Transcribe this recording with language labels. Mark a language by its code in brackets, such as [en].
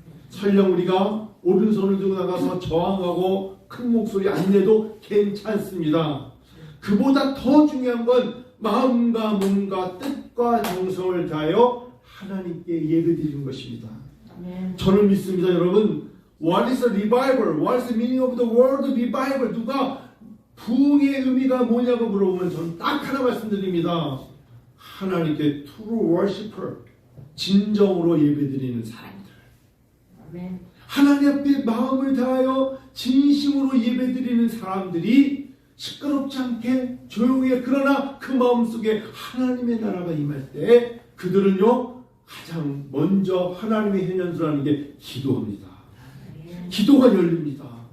[ko] 설령 우리가 오른손을 들고 나가서 저항하고 큰 목소리 안 내도 괜찮습니다. 그보다 더 중요한 건 마음과 몸과 뜻과 정성을 다하여 하나님께 예배드리는 것입니다. 저는 믿습니다. [en] 여러분, What is a revival? What is the meaning of the word revival? [ko] 누가 부흥의 의미가 뭐냐고 물어보면 저는 딱 하나 말씀드립니다. 하나님께 [en] true worshiper, [ko] 진정으로 예배드리는 사람들. 아멘. 하나님 앞에 마음을 다하여 진심으로 예배드리는 사람들이 시끄럽지 않게 조용히, 그러나 그 마음속에 하나님의 나라가 임할 때 그들은요 가장 먼저 하나님의 현현수라는 게 기도합니다. 기도가 열립니다.